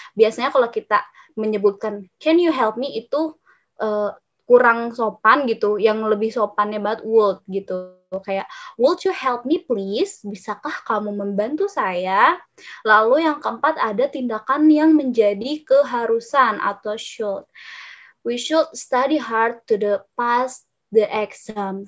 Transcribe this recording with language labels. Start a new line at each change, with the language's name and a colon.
Indonesian: Biasanya kalau kita menyebutkan
English: can you help me
Indonesian: itu kurang sopan gitu, yang lebih sopannya banget would gitu. Kayak,
English: would you help me please?
Indonesian: Bisakah kamu membantu saya? Lalu yang keempat ada tindakan yang menjadi keharusan atau should.
English: We should study hard to pass the exam.